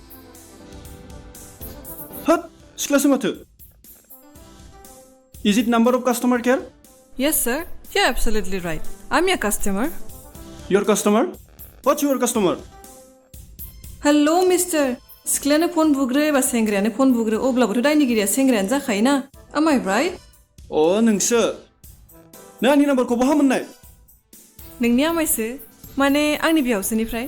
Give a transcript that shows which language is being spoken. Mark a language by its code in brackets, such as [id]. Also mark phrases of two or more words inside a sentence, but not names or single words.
[brx] होत सिख्लासो माथो [en] is it number of customer care Yes, sir. You're absolutely right. I'm your customer. your customer what's your customer Hello, mister. [brx] सिख्लायानो फन बुग्रो एबा सेंग्रायानो फन बुग्रो अब्लाबोथ' दायनिगिरिया सेंग्रायानो जाखायोना [en] Am I right? [brx] अ नोंसो नों आंनि नाम्बारखौ बहा मोननाय नोंनि आमायसो माने आंनि बिहावसोनिफ्राय